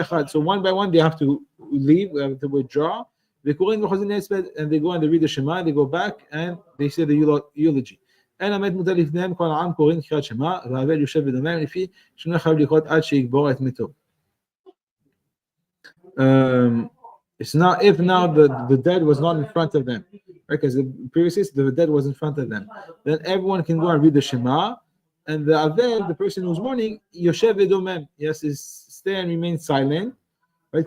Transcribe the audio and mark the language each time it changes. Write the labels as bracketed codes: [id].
[en] So one by one they have to leave, they have to withdraw. And they go and they read the Shema, they go back and they say the eulogy. [he] אין המת מותר לפניהם, כל העם קוראים קריאת שמע, והאבל יושב ודומם לפי שלא חייב לקרות עד שיקבור את מתו. [en] It's not if now the dead was not in front of them, right? Because the previous the dead was in front of them. Then everyone can go and read the Shema, and the avel, the person who's mourning, yoshev v'domem, yes, is stay and remain silent, right?